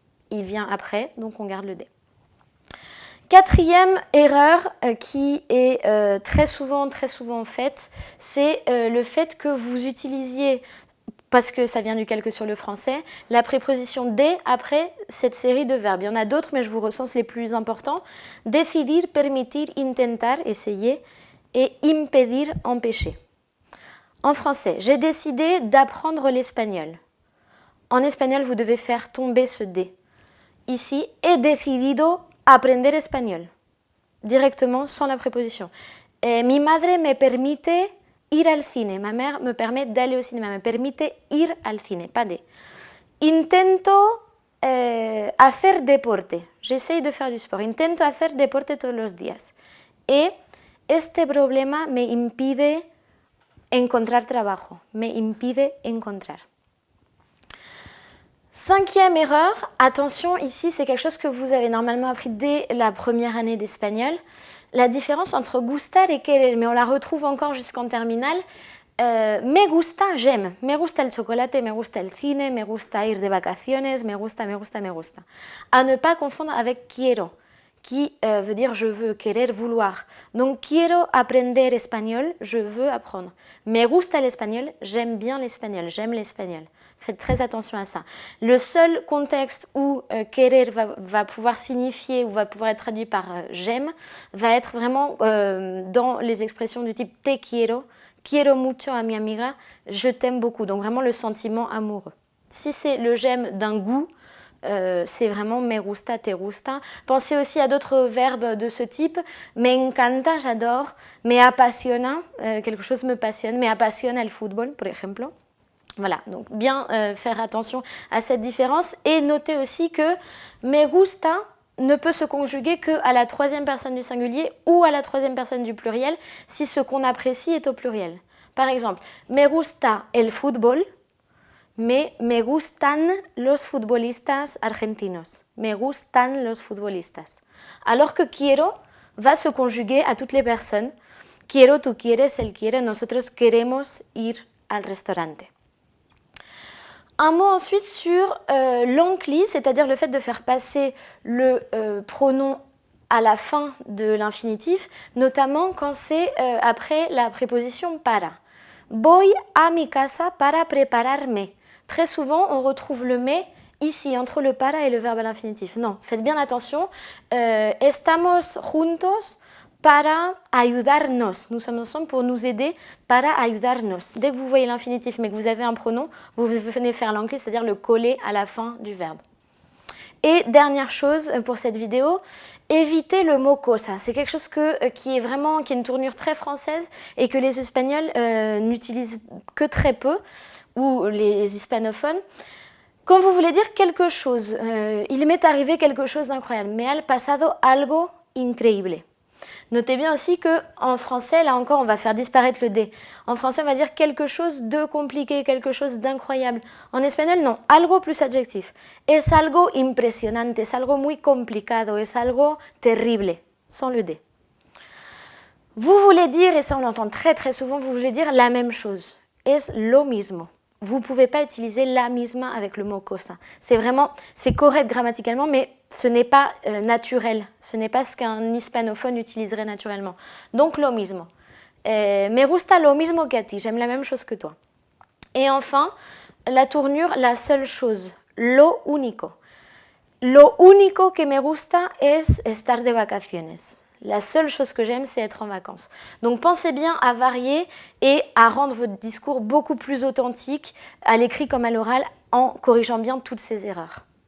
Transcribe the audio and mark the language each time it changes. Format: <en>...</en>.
<fr>Il vient après, donc on garde le D. Quatrième erreur qui est très souvent faite, c'est le fait que vous utilisiez, parce que ça vient du calque sur le français, la préposition de après cette série de verbes. Il y en a d'autres, mais je vous recense les plus importants.</fr> <es>Decidir, permitir, intentar, essayer, et impedir, empêcher.</es> <fr>En français, j'ai décidé d'apprendre l'espagnol. En espagnol, vous devez faire tomber ce D. Ici,</fr> <es>he decidido aprender español.</es> <fr>Directement, sans la préposition.</fr> <es>Mi madre me permite ir al cine.</es> <fr>Ma mère me permet d'aller au cinéma.</fr> <es>Me permite ir al cine,</es> <fr>pas de.</fr> <es>Intento hacer deporte.</es> <fr>J'essaye de faire du sport.</fr> <es>Intento hacer deporte todos los días. Et este problema me impide encontrar trabajo. Me impide encontrar.</es> <fr>Cinquième erreur, attention, ici c'est quelque chose que vous avez normalement appris dès la première année d'espagnol, la différence entre gustar et querer, mais on la retrouve encore jusqu'en terminale.</fr> <es>Me gusta, j'aime. Me gusta el chocolate, me gusta el cine, me gusta ir de vacaciones, me gusta, me gusta, me gusta.</es> <fr>À ne pas confondre avec quiero, qui veut dire je veux, querer, vouloir. Donc</fr> <es>quiero aprender</es> <fr>espagnol, je veux apprendre.</fr> <es>Me gusta</es> <fr>l'espagnol, j'aime bien l'espagnol, j'aime l'espagnol. Faites très attention à ça. Le seul contexte où querer va pouvoir signifier ou va pouvoir être traduit par j'aime va être vraiment dans les expressions du type</fr> <es>te quiero mucho a mi amiga,</es> <fr>je t'aime beaucoup. Donc vraiment le sentiment amoureux. Si c'est le j'aime d'un goût, c'est vraiment</fr> <es>me gusta, te gusta.</es> <fr>Pensez aussi à d'autres verbes de ce type.</fr> <es>Me encanta,</es> <fr>j'adore.</fr> <es>Me apasiona,</es> <fr>quelque chose me passionne.</fr> <es>Me apasiona el fútbol,</es> <fr>par exemple. Voilà, donc bien faire attention à cette différence et notez aussi que</fr> <es>me gusta</es> <fr>ne peut se conjuguer qu'à la troisième personne du singulier ou à la troisième personne du pluriel si ce qu'on apprécie est au pluriel. Par exemple,</fr> <es>me gusta el fútbol, mais me gustan los futbolistas argentinos. Me gustan los futbolistas.</es> <fr>Alors que quiero va se conjuguer à toutes les personnes.</fr> <es>Quiero, tú quieres, él quiere, nosotros queremos ir al restaurante.</es> <fr>Un mot ensuite sur l'encli, c'est-à-dire le fait de faire passer le pronom à la fin de l'infinitif, notamment quand c'est après la préposition para.</fr> <es>Voy a mi casa para prepararme.</es> <fr>Très souvent, on retrouve le me ici, entre le para et le verbe à l'infinitif. Non, faites bien attention.</fr> <es>Estamos juntos para ayudarnos.</es> <fr>Nous sommes ensemble pour nous aider,</fr> <es>para ayudarnos.</es> <fr>Dès que vous voyez l'infinitif, mais que vous avez un pronom, vous venez faire l'anglais, c'est-à-dire le coller à la fin du verbe. Et dernière chose pour cette vidéo, évitez le mot cosa. C'est quelque chose qui est une tournure très française et que les Espagnols n'utilisent que très peu, ou les hispanophones. Quand vous voulez dire quelque chose, il m'est arrivé quelque chose d'incroyable,</fr> <es>me ha pasado algo increíble.</es> <fr>Notez bien aussi qu'en français, là encore, on va faire disparaître le D. En français, on va dire quelque chose de compliqué, quelque chose d'incroyable. En espagnol, non. Algo plus adjectif.</fr> <es>Es algo impresionante, es algo muy complicado, es algo terrible,</es> <fr>sans le D. Vous voulez dire, et ça on l'entend très très souvent, vous voulez dire la même chose.</fr> <es>Es lo mismo.</es> <fr>Vous ne pouvez pas utiliser</fr> <es>la misma</es> <fr>avec le mot cosa. C'est correct grammaticalement, mais ce n'est pas naturel. Ce n'est pas ce qu'un hispanophone utiliserait naturellement.</fr> <es>Donc, lo mismo. Me gusta lo mismo que a ti.</es> <fr>J'aime la même chose que toi. Et enfin, la tournure, la seule chose.</fr> <es>Lo único. Lo único que me gusta es estar de vacaciones.</es> <fr>La seule chose que j'aime, c'est être en vacances. Donc pensez bien à varier et à rendre votre discours beaucoup plus authentique, à l'écrit comme à l'oral, en corrigeant bien toutes ces erreurs.</fr>